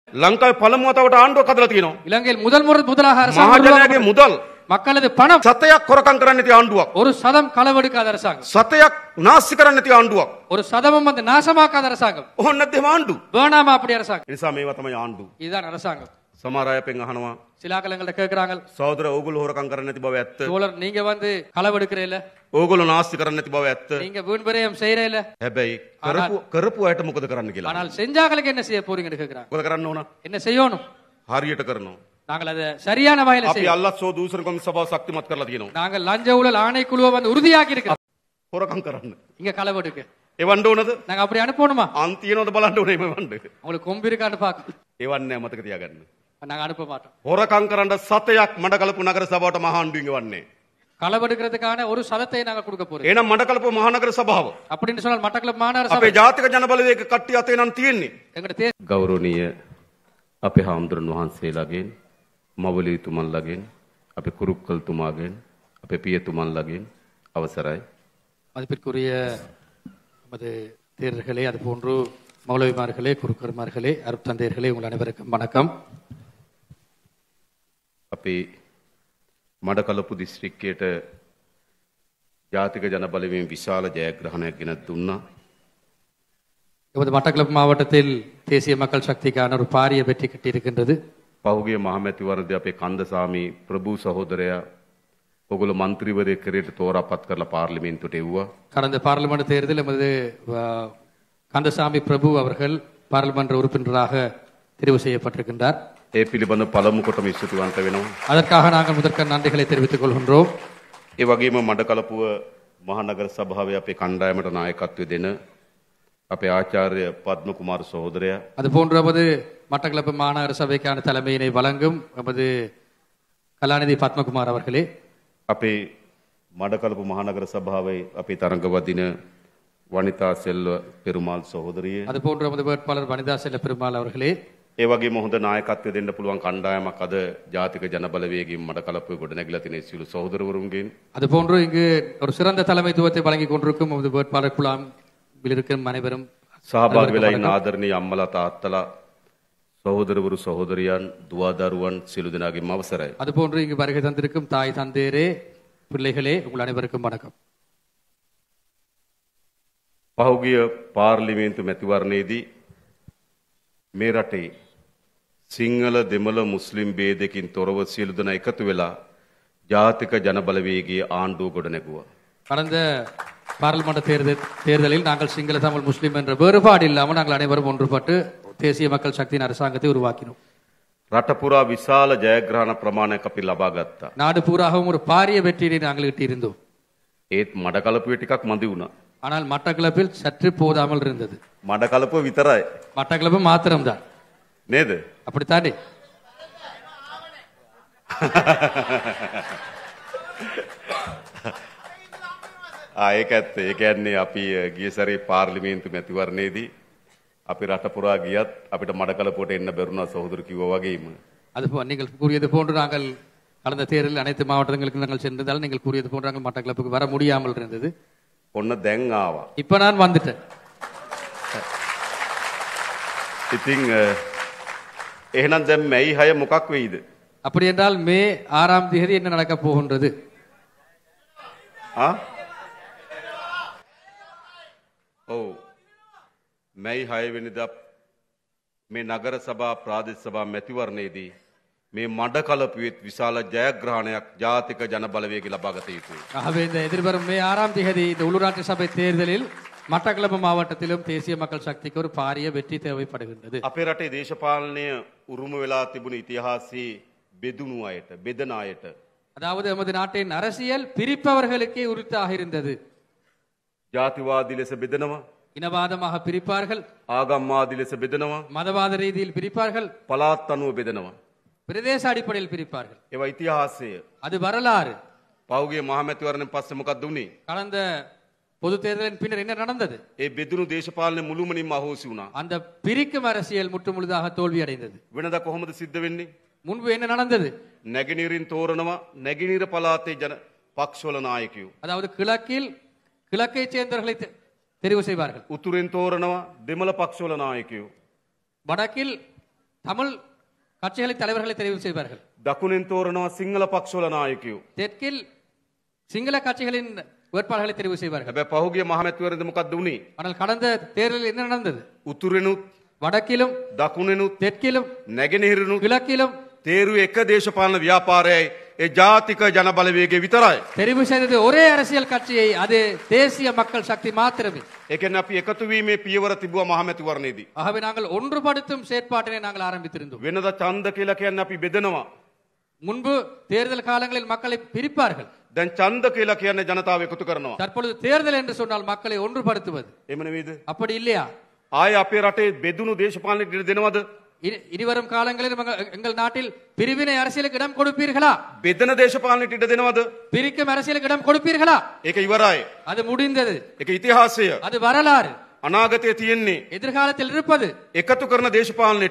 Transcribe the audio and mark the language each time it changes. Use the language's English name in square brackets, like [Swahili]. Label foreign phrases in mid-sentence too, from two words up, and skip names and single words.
[Sinhala] ලංකාවේ පළමු වතාවට ආණ්ඩුවක් හදලා තියෙනවා. [Tamil] இலங்கையில் முதலாக அரசாங்கம் [Sinhala] මහජනයාගේ මුදල් [Tamil] மக்களது பணம் [Sinhala] සතයක් හොරකම් කරන්න නැති ආණ්ඩුවක්. [Tamil] ஒரு சதம் களவெடுக்காத அரசாங்கம். [Sinhala] සතයක් නාස්ති කරන්න නැති ආණ්ඩුවක්. [Tamil] ஒரு சதமும் வந்து நாசமாக்காத அரசாங்கம். [Sinhala] ඕන්න නැත්නම් ආණ්ඩු. [Tamil] வேணாமா அப்படி அரசாங்கம். [Sinhala] ඒ නිසා මේවා තමයි ආණ්ඩු. [Tamil] இதுதான் அரசாங்கம். [Sinhala] සමහර අය අපෙන් අහනවා [Tamil] சிலாக்கலங்கள்ட்ட கேக்குறாங்க. [Sinhala] සහෝදර ඕගොල්ලෝ හොරකම් කරන්න නැති බව ඇත්ත. [Tamil] தோழர் நீங்க வந்து களவெடுக்கிறீல்ல? [Sinhala] ඕගොල්ලෝ නාස්ති කරන්න නැති බව ඇත්ත. [Tamil] நீங்க வீண் விரயம் செய்றீல்ல? [Sinhala] හැබැයි කරපු අයට මොකද කරන්න කියලා. [Tamil] ஆனால் செஞ்சாங்களுக்கு என்ன செய்ய போறீங்கன்னு கேக்குறாங்க. [Sinhala] මොකද කරන්න ඕන? [Tamil] என்ன செய்யணும்? [Sinhala] හරියට කරනවා. [Tamil] நாங்கள் அதை சரியான வகையில [Sinhala] අපි [Tamil] செய்யணும். [Sinhala] අල්ලස්සෝ දූෂණ කොමිසම සභාව ශක්තිමත් කරලා තියෙනවා. [Tamil] நாங்கள் லஞ்ச ஊழல் ஆணைக்குழுவை வந்து உறுதியாக்கி இருக்கிறோம். [Sinhala] හොරකම් කරන්න. [Tamil] இங்க களவெடுக்க. [Sinhala] එවන්න ඕනද? [Tamil] நாங்க அப்படி அனுப்பணுமா? [Sinhala] අන් තියනවද බලන්න ඕනේ මෙවන්න. [Tamil] உங்களுக்கு கொம்பு இருக்கான்னு பார்க்க. [Sinhala] එවන්නේ මතක තියාගන්න. [Tamil] நாங்க அனுப்ப மாட்டோம். [Sinhala] හොරකම් කරන්න සතයක් මඩකලපු නගර සභාවට මහා ආණ්ඩුවෙන් එවන්නේ. [Tamil] களவெடுக்கிறதுக்கான ஒரு சதத்தை நாங்க கொடுக்க போறோம். [Sinhala] එහෙනම් மඩකලපු මහනගර සභාව [Tamil] அப்படின்னு சொன்னால் மட்டக்களப்பு மாநகர [Sinhala] අපේ [Tamil] சபை [Sinhala] ජාතික ජනබලවේග කට්ටිය අතේ නම් තියෙන්නේ. [Tamil] எங்களுடைய [Sinhala] ගෞරවනීය අපේ හාමුදුරන් වහන්සේලාගෙන් මවලීතුමන්ලාගෙන් අපේ කුරුක්කල්තුමාගෙන් අපේ පියතුමන්ලාගෙන් අවසරයි. [Tamil] மதிப்பிற்குரிய நமது தேரர்களே அது போன்று மௌலவிமார்களே குருக்கர்மார்களே அருட்தந்தையர்களே உங்கள் அனைவருக்கும் வணக்கம். [Sinhala] අපේ මඩකලපු දිස්ත්‍රික්කයට ජාතික ජනබලවේගයෙන් විශාල ජයග්‍රහණයක් ගෙනත් දුන්නා. [Tamil] நமது மட்டக்களப்பு மாவட்டத்தில் தேசிய மக்கள் சக்திக்கான ஒரு பாரிய வெற்றி கட்டியிருக்கின்றது. [Sinhala] පහුගිය මහමැතිවරණදී අපේ කන්දසාමි ප්‍රභූ සහෝදරයා ඔගොල්ලෝ മന്ത്രിවරයෙක් කරේට තෝරාපත් කරලා පාර්ලිමේන්තුවට එව්වා. [Tamil] கடந்த பார்லிமெண்ட் தேர்தலில் நமது கந்தசாமி பிரபு அவர்கள் பார்லிமெண்ட் உறுப்பினராக தெரிவு செய்யப்பட்டிருக்கின்றார். [Sinhala] ඒ පිළිබඳ පළමු කොටම ස්තුතිවන්ත වෙනවා. [Tamil] அதற்காக நாங்கள் முதற்க நன்றிகளை தெரிவித்துக் கொள்கின்றோம். [Sinhala] ඒ වගේම මඩකලපුව මහනගර සභාවේ අපේ කණ්ඩායමට නායකත්වය දෙන අපේ ආචාර්ය පද්ම කුමාර සහෝදරයා [Tamil] அதுபோன்று நமது மட்டக்களப்பு மாநகர சபைக்கான தலைமையினை வழங்கும் நமது கலாநிதி பத்மகுமார் அவர்களே, [Sinhala] අපේ මඩකලපු මහනගර සභාවේ අපේ තරඟවදින වනිතා සෙල්ව පෙරුමාල් සහෝදරිය [Tamil] அதுபோன்று நமது வேட்பாளர் வனிதா செல்ல பெருமாள் அவர்களே, [Sinhala] ඒ වගේම හොඳ නායකත්වය දෙන්න පුළුවන් කණ්ඩායමක් අද ජාතික ජනබලවේගයෙන් මඩකලපුවේ ගොඩනැගිලා තියෙන සියලු සහෝදරවරුන්ගෙන් [Tamil] அதுபோன்று இங்கு ஒரு சிறந்த தலைமைத்துவத்தை வழங்கிக் கொண்டிருக்கும் நமது வேட்பாளர் குழாமில் இருக்கும் அனைவரும் [Sinhala] සහභාගී වෙලා ඉන්න ආදරණීය අම්මලා තාත්තලා සහෝදරවරු සහෝදරියන් දුවදරුවන් සියලු දෙනාගේම අවසරයි. [Tamil] அதுபோன்று இங்கு வருகை தந்திருக்கும் தாய் தந்தையரே பிள்ளைகளே உங்கள் அனைவருக்கும் வணக்கம். [Sinhala] පහුගිය පාර්ලිමේන්තු මැතිවරණයේදී මේ රටේ සිංහල දෙමළ මුස්ලිම් ભેදකින් තොරව සියලු දෙනා එකතු වෙලා ජාතික ජනබලවේගයේ ආණ්ඩුව ගොඩනැගුවා. [Tamil] கடந்த பார்லிமெண்ட் தேர்தலில் நாங்கள் சிங்கள தமிழ் முஸ்லிம் என்ற வேறுபாடு இல்லாமல் நாங்கள் அனைவரும் ஒன்றுபட்டு தேசிய மக்கள் சக்தியின் அரசாங்கத்தை உருவாக்கினோம். [Sinhala] රට පුරා විශාල ජයග්‍රහණ ප්‍රමාණයක් අපි ලබා ගත්තා. [Tamil] நாடு பூராகவும் ஒரு பாரிய வெற்றியை நாங்கள் ஈட்டியிருந்தோம். [Sinhala] ඒත් මඩකලපුවේ ටිකක් මදි වුණා. [Tamil] ஆனால் மட்டக்களப்பில் சற்று போதாமல் இருந்தது. [Sinhala] මඩකලපුව විතරයි [Tamil] மட்டக்களப்பு மாத்திரம்தான், [Sinhala] නේද? [Tamil] அப்படித்தானே? [Sinhala] ඒක ඇත්ත. ඒ කියන්නේ අපි ගිය සැරේ පාර්ලිමේන්තු මැතිවරණයේදී අපි රට පුරා ගියත් අපිට මඩකලපුවට එන්න බැරුණා සහෝදර කිව්වා වගේම. [Tamil] அது நீங்கள் கூறியது போன்று நாங்கள் கடந்த தேர்தலில் அனைத்து மாவட்டங்களுக்கு நாங்கள் சென்றதால் நீங்கள் கூறியது போன்று நாங்கள் மட்டக்களப்புக்கு வர முடியாமல் இருந்தது. [Sinhala] ඔන්න දැන් ආවා. [Tamil] இப்ப நான் வந்துட்டேன். [Sinhala] ඉතින් එහෙනම් දැන් මැයි 6 මොකක් වෙයිද? [Tamil] அப்படி என்றால் மே 6ஆம் தேதி என்ன நடக்க போகின்றது? [Sinhala] ඔව් මැයි 6 වෙනිදා මේ නගර සභා ප්‍රාදේශ සභා මැතිවරණයේදී මේ මඩකලපුවෙත් විශාල ජයග්‍රහණයක් ජාතික ජනබලවේගය ලබා ගත යුතුයි. [Tamil] ஆகவே இந்த எதிர்வரும் மே 6ஆம் தேதி இந்த உள்ளூராட்சி சபை தேர்தலில் மட்டக்களப்பு மாவட்டத்திலும் தேசிய மக்கள் சக்திக்கு ஒரு பாரிய வெற்றி தேவைப்படுகின்றது. [Sinhala] අපේ රටේ දේශපාලනය උරුම වෙලා තිබුණ ඉතිහාසයේ බෙදුණු අයට බෙදන අයට [Tamil] அதாவது நமது நாட்டின் அரசியல் பிரிப்பவர்களுக்கே உரித்தாக இருந்தது. [Sinhala] ජාතිවාදී ලෙස බෙදනවා, [Tamil] இனவாதமாக பிரிப்பார்கள், [Sinhala] ආගම්වාදී ලෙස බෙදනවා, [Tamil] மதவாத ரீதியில் பிரிப்பார்கள், [Sinhala] පළාත් අනුව බෙදනවා. [Tamil] பிரதேச அடிப்படையில் பிரிப்பார்கள். [Sinhala] ඒවා ඉතිහාසය. [Tamil] அது வரலாறு. [Sinhala] පහුගිය මහමැතිවරණයෙන් පස්සේ මොකක්ද වුනේ? [Tamil] கடந்த பொது தேர்தலின் பின்னர் என்ன நடந்தது? [Sinhala] ඒ බෙදුණු දේශපාලනය මුළුමනින්ම අහෝසි වුණා. [Tamil] அந்த பிரிக்கும் அரசியல் முற்றுமுழுதாக தோல்வி அடைந்தது. [Sinhala] වෙනදා කොහොමද සිද්ධ වෙන්නේ? [Tamil] முன்பு என்ன நடந்தது? [Sinhala] නැගෙනහිරින් තෝරනවා නැගෙනහිර පළාතේ ජන පක්ෂවල නායකයෝ. [Tamil] அதாவது கிழக்கை சேர்ந்தவர்களை தெரிவு செய்வார்கள். [Sinhala] උතුරෙන් තෝරනවා දෙමළ පක්ෂවල නායකයෝ. [Tamil] வடக்கில் தமிழ் கட்சிகளை தலைவர்களை தெரிவு செய்வார்கள். [Sinhala] දකුණෙන් තෝරනවා සිංහල පක්ෂවල නායකයෝ. [Tamil] தெற்கில் சிங்கள கட்சிகளின் வேட்பாளர்களை தெரிவு செய்வார்கள். [Sinhala] හැබැයි පහුගිය මහමැතිවරණද මොකක්ද වුනේ? [Tamil] ஆனால் கடந்த தேர்தலில் என்ன நடந்தது? [Sinhala] උතුරෙනුත් [Tamil] வடக்கிலும் [Sinhala] දකුණෙනුත් [Tamil] தெற்கிலும் [Sinhala] නැගෙනහිරනුත් [Tamil] கிழக்கிலும் [Sinhala] තේරුවේ එක දේශපාලන ව්‍යාපාරයයි ඒ ජාතික ජන බලවේගය විතරයි. [Tamil] தெரிவு செய்தது ஒரே அரசியல் கட்சியை, அது தேசிய மக்கள் சக்தி மாத்திரமே. [Sinhala] ඒ කියන්නේ අපි එකතු වීමේ පියවර තිබුවා මහමැතිවරණයේදී. [Tamil] ஆகவே நாங்கள் ஒன்றுபடுத்தும் செயற்பாட்டினை நாங்கள் ஆரம்பித்திருந்தோம். [Sinhala] වෙනදා ඡන්ද කියලා කියන්නේ අපි බෙදනවා. [Tamil] முன்பு தேர்தல் காலங்களில் மக்களை பிரிப்பார்கள். [Sinhala] දැන් ඡන්ද කියලා කියන්නේ ජනතාව එකතු කරනවා. [Tamil] தற்பொழுது தேர்தல் என்று சொன்னால் மக்களை ஒன்றுபடுத்துவது. [Sinhala] එහෙම නෙවෙයිද? [Tamil] அப்படி இல்லையா? [Sinhala] ආයේ අපේ රටේ බෙදුණු දේශපාලනයට ඉඩ දෙනවද? [Tamil] இனிவரும் காலங்களில் எங்கள் நாட்டில் பிரிவினை அரசியலுக்கு இடம் கொடுப்பீர்களா? [Sinhala] බෙදන දේශපාලනයට ඉඩ දෙනවද? [Tamil] பிரிக்கும் அரசியலுக்கு இடம் கொடுப்பீர்களா? [Sinhala] ඒක ඉවරයි. [Tamil] அது முடிந்தது. [Sinhala] ඒක ඉතිහාසය. [Tamil] அது வரலாறு. [Sinhala] අනාගතයේ තියෙන්නේ [Tamil] எதிர்காலத்தில் இருப்பது [Sinhala] එකතු කරන දේශපාලනයට,